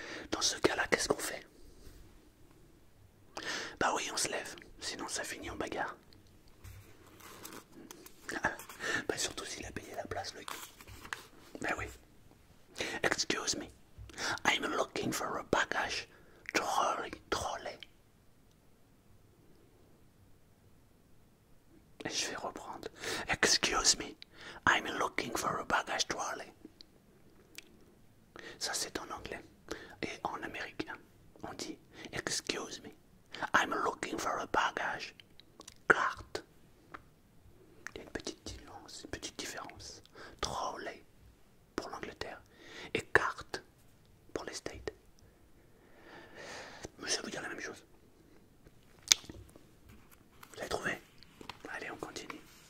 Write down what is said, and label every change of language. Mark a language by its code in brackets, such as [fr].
[fr] Dans ce cas-là, qu'est-ce qu'on fait? Bah oui, on se lève. Sinon, ça finit en bagarre. Bah surtout s'il a payé la place, le gars. Bah oui. [en] Excuse me. I'm looking for a baggage trolley. [fr] Et je vais reprendre. [en] Excuse me. I'm looking for a baggage trolley. [fr] Ça c'est en anglais. Et en américain, on dit [en] excuse me. I'm looking for a baggage cart. [fr] Il y a une petite différence. Trolley pour l'Angleterre et carte pour les States. Mais ça veut dire la même chose. Vous avez trouvé? Allez, on continue.